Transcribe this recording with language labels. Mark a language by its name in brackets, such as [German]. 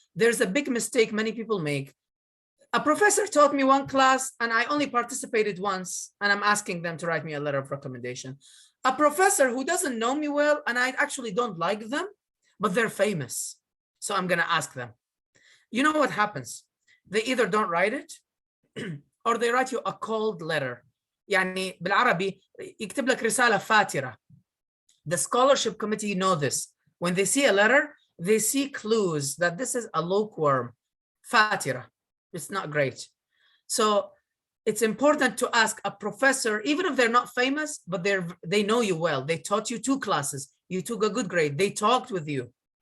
[English] There's a big mistake many people make. A professor taught me one class and I only participated once, and I'm asking them to write me a letter of recommendation. A professor who doesn't know me well and I actually don't like them, but they're famous, so I'm gonna ask them. You know what happens? They either don't write it or they write you a cold letter. [Arabic] يعني بالعربي يكتب لك رسالة فاترة. [English] The scholarship committee know this. When they see a letter, they see clues that this is a lukewarm, [Arabic] فاترة. [English] It's not great. So it's important to ask a professor, even if they're not famous, but they know you well. They taught you 2 classes. You took a good grade. They talked with you.